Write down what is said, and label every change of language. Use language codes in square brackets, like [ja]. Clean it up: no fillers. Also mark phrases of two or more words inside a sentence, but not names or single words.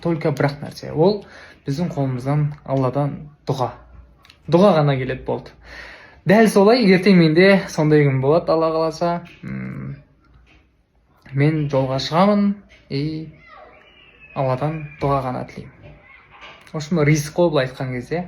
[kk] Только бірақ нәрсе, ол біздің қолымыздан Алладан дұға. Дұға ғана келеді, болды. Дәл солай, ертең менде сондай күн болады, Алла қаласа. Мен жолға шығамын и Алладан дұға ғана тілеймін. [ru] В общем, [kk] риск қой былай айтқан кезде.